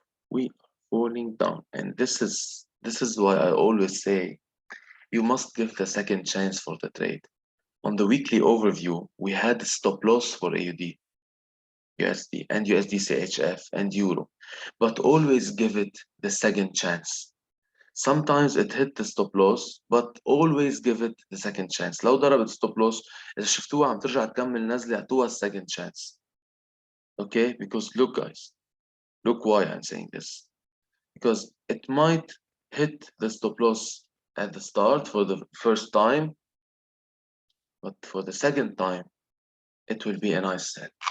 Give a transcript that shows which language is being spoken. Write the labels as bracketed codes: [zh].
[en] We are falling down, and this is why I always say you must give the second chance for the trade. On the weekly overview, we had stop loss for AUD USD and USD CHF and Euro, but always give it the second chance. Sometimes it hit the stop loss, but always give it the second chance. [ar] لو ضربت stop loss، إذا شفتوها عم ترجع تكمل نزلة، اعطوها [en] second chance. Okay, because look guys, look why I'm saying this. Because it might hit the stop loss at the start for the first time, but for the second time, it will be a nice sell.